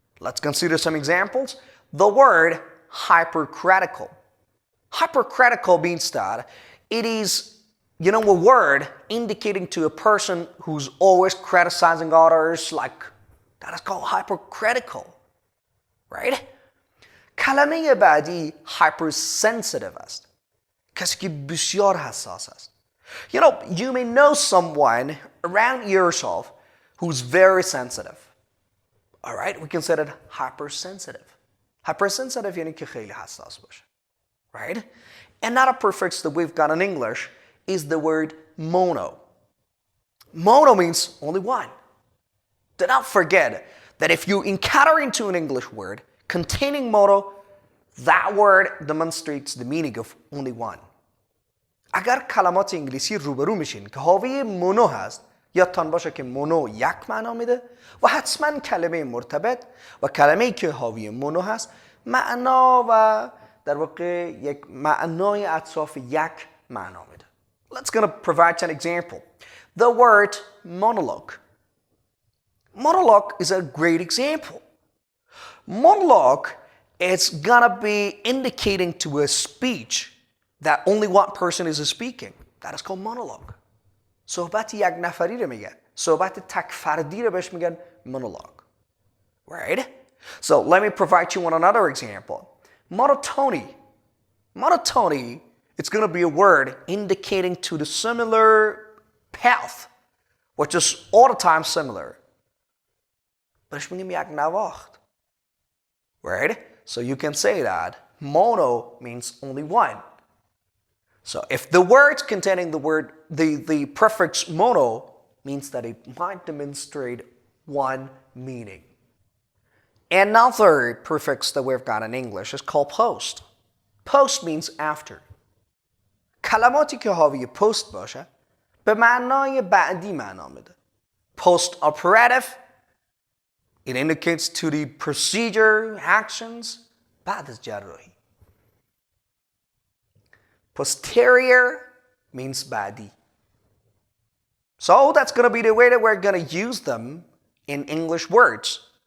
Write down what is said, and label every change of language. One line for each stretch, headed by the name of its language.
English: Let's consider some examples. The word hypercritical. Hypercritical means that it is, a word indicating to a person who's always criticizing others, like, that is called hypercritical, right?
Persian: کلمه بعدی hypersensitive است. کسی که بسیار حساس است.
English: You may know someone around yourself who's very sensitive. All right, we consider it hypersensitive.
Persian: Hypersensitive یعنی که خیلی حساس باشه.
English: Right? Another prefix that we've got in English is the word mono. Mono means only one. Do not forget that if you encounter into an English word containing mono, that word demonstrates the meaning of only one.
Persian: اگر کلمات انگلیسی روبرو میشین که حاوی مونو هست، یادتان باشه که مونو یک معنا میده و حتما کلمه مرتبط و کلمه‌ای که حاوی مونو هست معنا و در واقع یک معنای اطراف یک معنا میده.
English: Let's gonna provide an example. The word monologue. Monologue is a great example. Monologue is gonna be indicating to a speech that only one person is speaking. That is called monologue.
Persian: صحبت یک نفری رو میگن. صحبت تک فردی رو بهش میگن monologue.
English: Right? So let me provide you one another example. Monotony. Monotony, it's going to be a word indicating to the similar path, which is all the time similar.
Persian: بهش میگیم یک نواخت.
English: Right? So you can say that mono means only one. So if the words containing the prefix mono means that it might demonstrate one meaning. Another prefix that we've got in English is called post. Post means after.
Persian: کلماتی که حاوی post باشه به معنای بعدی معنا میده.
English: Post operative, it indicates to the procedure, actions
Persian: بعد از جراحی.
English: Posterior means
Persian: بعدی.
English: So that's going to be the way that we're going to use them in English words.